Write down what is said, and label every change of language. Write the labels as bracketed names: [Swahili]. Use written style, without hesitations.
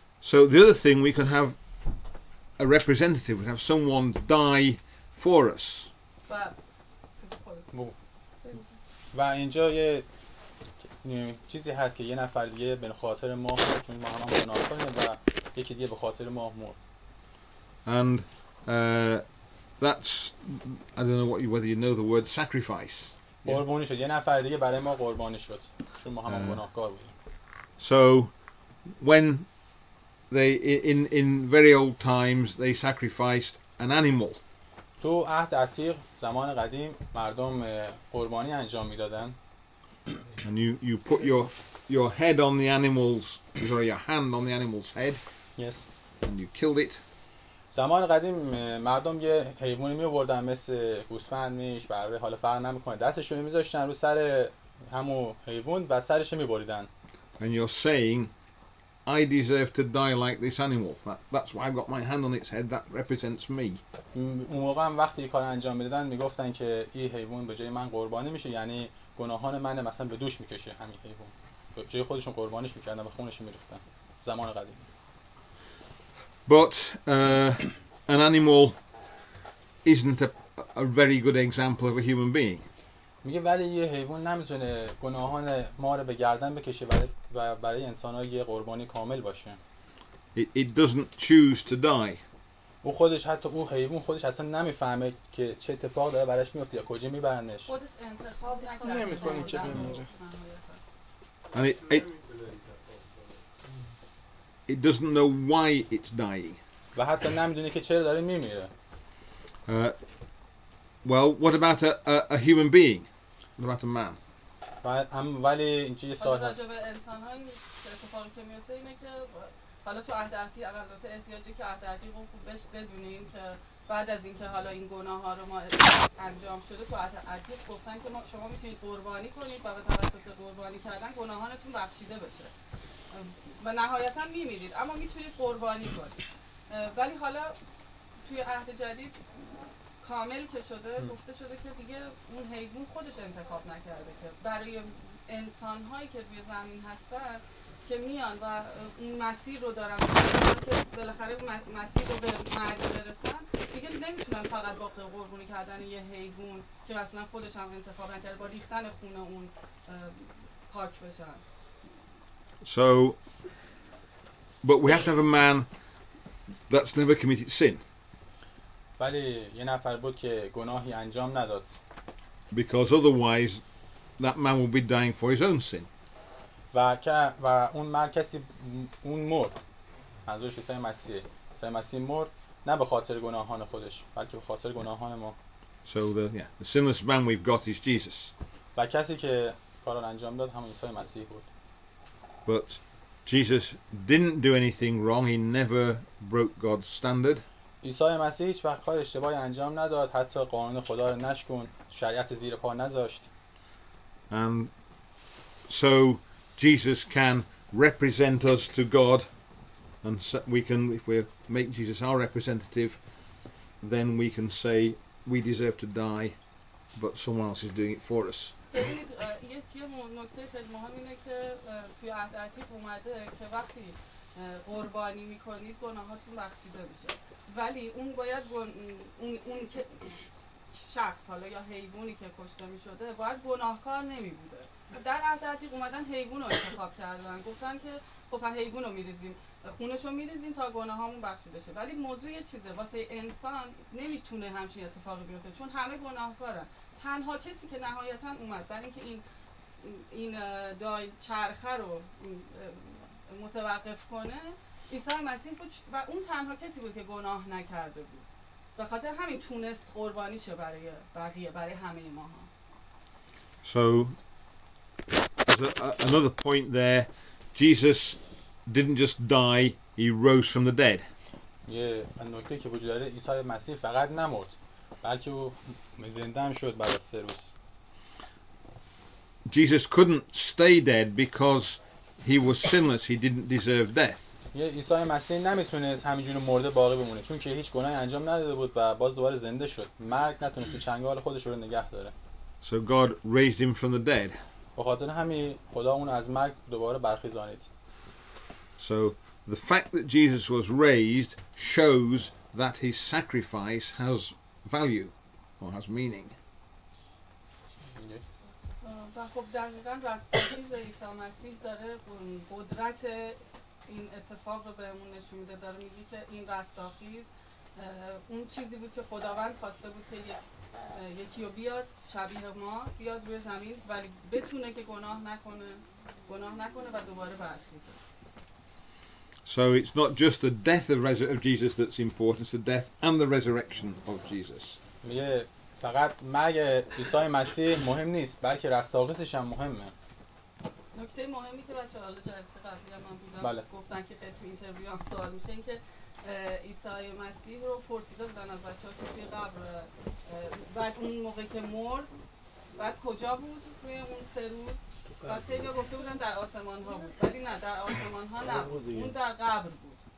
[English] So the other thing, we can have a representative, we have someone die for us. [Persian] و اینجا یه چیزی هست که یه نفر دیگه به خاطر ما، چون ما هم گناه کنیم و یکی دیگه به خاطر ما مرد. [English] And that's, I don't know whether you know the word sacrifice. [Persian] قربانی شد، یه نفر دیگه برای ما قربانی شد چون ما هم گناهکار بودیم. [English] So when they in very old times they sacrificed an animal. [Persian] تو عهد عتیق زمان قدیم مردم قربانی انجام میدادن. [English] And you put your head on the animal's, or your hand on the animal's head. Yes. And you killed it. [Persian] زمان قدیم مردم یه حیوانی می آوردن مثل گوسفند، میش، بره، حالا فرق نمیکنه، دستشو میذاشتن رو سر همون حیوان و سرش میبریدن. [English] And you're saying, I deserve to die like this animal. That's why I've got my hand on its head. That represents me. [Persian] اون موقع هم وقتی کار انجام میدادن میگفتن که این حیوان به جای من قربانی میشه، یعنی گناهان من مثلا به دوش میکشه همین حیوان. به جای خودشون قربانیش میکردن و خونش میریختن زمان قدیم. [English] But an animal isn't a very good example of a human being. [Persian] میگه ولی یه حیوان نمیتونه گناهان ما رو به گردن بکشه و برای انسان‌ها یه قربانی کامل باشه. [English] It doesn't choose to die. [Persian] او خودش، حتی او حیوان خودش اصلا نمیفهمه که چه اتفاق داره براش میفته یا کجا میبرنش. خودش انتخاب نمی‌کنه که بمیره. [English] And it doesn't know why it's dying. [Persian] و حتی نمیدونه که چرا داره میمیره. [English] Well, what about a human being? What about a man? [Persian] ولی اینجا یه سوال هست. راجع به انسان‌های اتفاقی که میفته اینه که حالا تو عهد عتیق البته احتیاجی که عهد عتیق رو بهش بدونیم که بعد از اینکه حالا این گناه‌ها رو ما انجام شده تو عهد عتیق گفتن که شما میتونید قربانی کنید و به توسط قربانی کردن گناهانتون بخشیده بشه و نهایتاً میمیرید اما میتونید قربانی کنید. ولی حالا توی عهد جدید کامل که شده گفته شده که دیگه اون حیوان خودش انتخاب نکرده که برای انسان‌هایی که روی زمین هستن که میان و اون مسیر رو دارن که بالاخره مسیر رو به مرگ برسن، دیگه نمیتونن فقط با قربانی کردن یه حیوان که مثلا خودش هم انتخاب نکرده با ریختن خون اون پاک بشن. [English] So, but we have to have a man that's never committed sin. [Persian] ولی یه نفر بود که گناهی انجام نداد. [English] Because otherwise that man will be dying for his own sin. [Persian] و اون مرد کسی اون مرد، منظورش عیسی مسیحه. عیسی مسیح مرد نه به خاطر گناهان خودش بلکه به خاطر گناهان ما. [English] So the sinless man we've got is Jesus. [Persian] و کسی که کار رو انجام داد همون عیسی مسیح بود. [English] But Jesus didn't do anything wrong. He never broke God's standard. [Persian] عیسی مسیح هیچ وقت کار اشتباهی انجام نداد، حتی قانون خدا رو نشکند، شریعت زیر پا نذاشت. [English] And so Jesus can represent us to God, and so we can, if we make Jesus our representative, then we can say we deserve to die, but someone else is doing it for us. [Persian] ببینید یه نکته خیلی مهم اینه که توی عهد عتیق اومده که وقتی قربانی میکنید گناهاتون بخشیده میشه، ولی اون باید اون که شخص حالا یا حیوانی که کشته میشده باید گناهکار نمیبوده. در عهد عتیق اومدن حیوان رو انتخاب کردن، گفتن که خب حیوان رو میریزیم، خونش رو میریزیم تا گناهامون بخشیده شه. ولی موضوع یه چیزه، واسه انسان نمیتونه همچین اتفاقی بیفته چون همه گناهکارن. تنها کسی که نهایتا اومد برای اینکه این چرخه رو متوقف کنه عیسی مسیح بود و اون تنها کسی بود که گناه نکرده بود. به خاطر همین تونست قربانی شه برای بقیه، برای همه ماها. [English] So another point there, Jesus didn't just die, he rose from the dead. [Persian] یه نکته که وجود داره، عیسی مسیح فقط نمرد بلکه او زنده هم شد بعد از 3 روز. [English] Jesus couldn't stay dead because he was sinless, he didn't deserve death. [Persian] یه عیسی مسیح نمیتونست همینجوری مرده باقی بمونه چون که هیچ گناهی انجام نداده بود و باز دوباره زنده شد. مرگ نتونست چنگال خودش رو نگه داره. [English] So God raised him from the dead. [Persian] به خاطر همین خدا اون از مرگ دوباره برخیزانید. [English] So the fact that Jesus was raised shows that his sacrifice has value or has meaning. [Persian] و خب دقیقاً رستاخیز عیسی مسیح داره قدرت این اتفاق رو بهمون نشون میده. داره میگه که این رستاخیز اون چیزی بود که خداوند خواسته بود که یکی رو بیاد شبیه ما بیاد روی زمین ولی بتونه که گناه نکنه و دوباره برخیزه. [English] So it's not just the death of Jesus that's important, it's the death and the resurrection of Jesus. [Persian] میگه فقط مرگ عیسی مسیح مهم نیست بلکه رستاخیزش هم مهمه. نکته مهمی که بچه‌ها حالا جلسه قبلی هم بودن بله. گفتن که خیلی تو اینترویو هم سوال میشه این که عیسی مسیح رو پرسیده بودن از بچه‌ها که توی قبر بعد اون موقع که مرد بعد کجا بود توی اون 3 روز؟ بعد خیلی‌ها گفته بودن در آسمان ها بود، ولی نه در آسمان ها نبود، اون در قبر بود.